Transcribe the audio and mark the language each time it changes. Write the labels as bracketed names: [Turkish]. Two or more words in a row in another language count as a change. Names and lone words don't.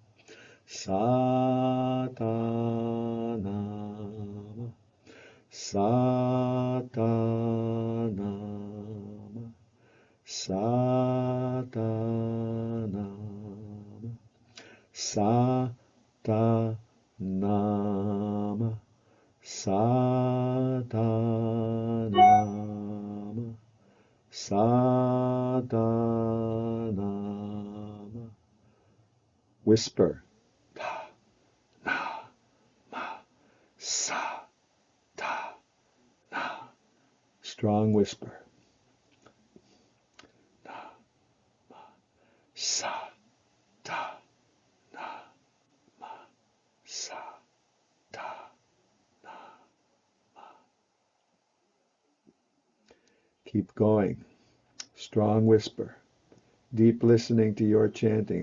[Sanskrit] Satanama, Satanama, Satanama, Satanama, Satanama, Satanama. [English] Whisper. [Sanskrit] Ta, na, ma, sa, ta, na. [English] Strong whisper. [Sanskrit] Na, ma, sa, ta, na, ma, sa, ta, na, ma. [English] Keep going. Strong whisper. Deep listening to your chanting.